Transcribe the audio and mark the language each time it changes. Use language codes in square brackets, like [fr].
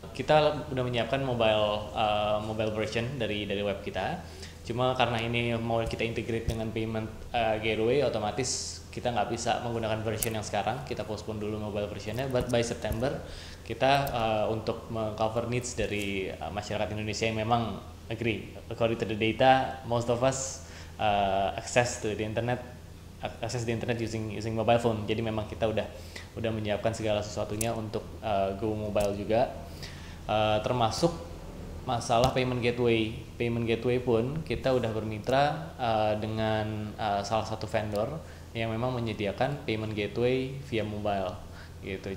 [id] Kita udah menyiapkan mobile version dari web kita. Cuma karena ini mau kita integrate dengan payment gateway, otomatis kita nggak bisa menggunakan version yang sekarang. Kita postpone dulu mobile versionnya. [en] But by September [id] kita untuk mengcover needs dari masyarakat Indonesia yang memang agree. [en] According to the data, most of us access the internet using mobile phone. [id] Jadi memang kita udah menyiapkan segala sesuatunya untuk go mobile juga. Termasuk masalah payment gateway pun kita udah bermitra dengan salah satu vendor yang memang menyediakan payment gateway via mobile gitu.